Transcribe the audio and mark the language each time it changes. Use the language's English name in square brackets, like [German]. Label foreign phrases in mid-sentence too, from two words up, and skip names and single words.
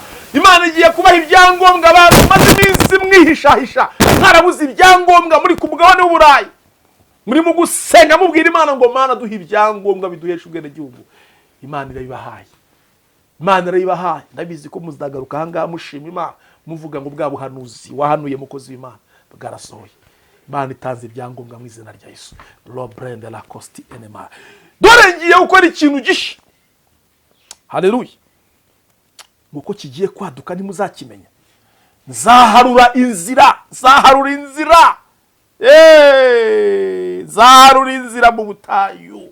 [Kinyarwanda] Imana igiye kubaha ibyangombwa. Abantu maze iminsi mwihishahisha, mwarabuze ibyangombwa muri ku mugabane w'Uburayi, muri mu gusenga mubwira Imana ngo Mana duha ibyangombwa biduhesha ubwene gihugu. Imana irabibahaye, Imana irabibahaye. Ndabizi ko muzagaruka aha ngaha mushima Imana, muvuga ngo bwa buhanuzi wahanuye mukozi w'Imana bwarasohoye. Imana itanze ibyangombwa mu izina rya Yesu. Lo brende la costi enema. Dore ngiye gukora ikintu gishya. Haleluya. Muko kigiye kwaduka ntimuzakimenya. Nzaharura inzira, nzaharura inzira. Nzaharura inzira mu butayu.